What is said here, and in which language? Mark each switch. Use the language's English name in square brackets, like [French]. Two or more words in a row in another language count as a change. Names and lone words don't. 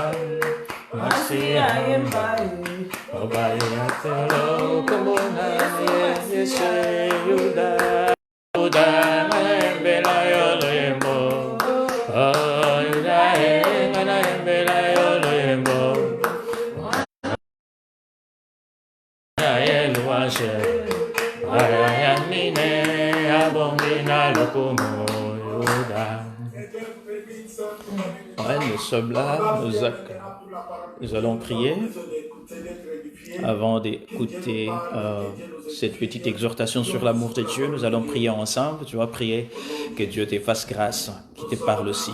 [Lingala] Masiayemba, Obaliatea, Komona, Yeshe, Yuda, Yuda, Mayembela, Yoloyembo, Yuda, Mayembela, Yoloyembo, Ayayeluashe, Ayayamine, Abongina, Lokumo, Yuda. [French] Ouais, nous sommes là, nous allons prier avant d'écouter cette petite exhortation sur l'amour de Dieu. Nous allons prier ensemble, tu vas prier que Dieu te fasse grâce, qu'il te parle aussi.